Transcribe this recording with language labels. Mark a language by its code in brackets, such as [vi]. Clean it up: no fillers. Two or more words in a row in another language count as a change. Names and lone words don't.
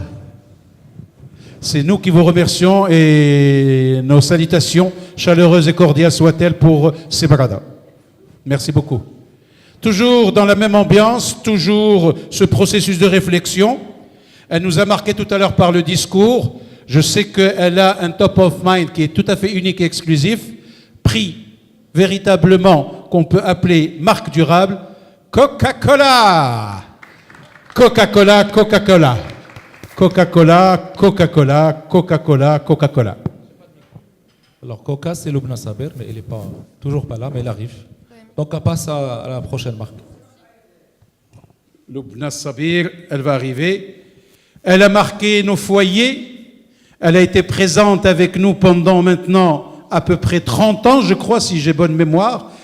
[fr] C'est nous qui vous remercions et nos salutations chaleureuses et cordiales soient-elles pour Sebrada. Merci beaucoup. Toujours dans la même ambiance, toujours ce processus de réflexion. Elle nous a marqué tout à l'heure par le discours. Je sais qu'elle a un [en] top of mind [fr] qui est tout à fait unique et exclusif. Prix véritablement qu'on peut appeler marque durable. Coca-Cola. Coca-Cola, Coca-Cola. Coca-Cola, Coca-Cola, Coca-Cola, Coca-Cola. Alors, Coca, c'est Lubna Saber, mais elle n'est pas toujours pas là, mais elle arrive. Donc, on passe à la prochaine marque. Lubna Sabir, elle va arriver. Elle a marqué nos foyers. Elle a été présente avec nous pendant maintenant à peu près 30 ans, je crois, si j'ai bonne mémoire.